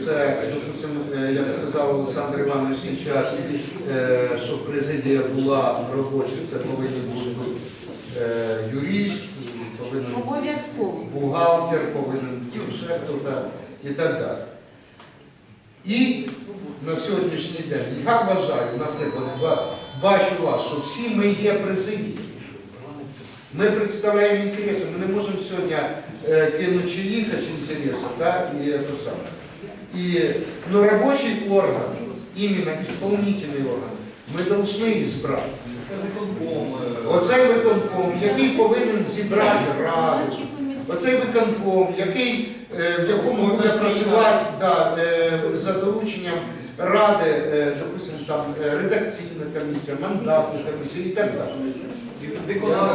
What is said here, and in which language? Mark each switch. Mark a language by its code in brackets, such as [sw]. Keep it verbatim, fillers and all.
[uk] Це, як сказав Олександр Іванович, час, щоб президія була робоча, це повинен бути юрист, повинен бухгалтер, повинен дівчат і так далі. І на сьогоднішній день. Я вважаю, наприклад, бачу вас, що всі ми є президії. Ми представляємо інтереси, ми не можемо сьогодні е, кинути чиїхось інтереси, да, і це саме. [ru] И, но рабочий орган, именно исполнительный орган, [uk] ми повинні збрати. Оцей виконком, який повинен зібрати раду, оцей виконком, який, е, в якому буде працювати да, е, за дорученням ради, е, допустим, там, е, редакційна комісія, мандатна комісія і так далі.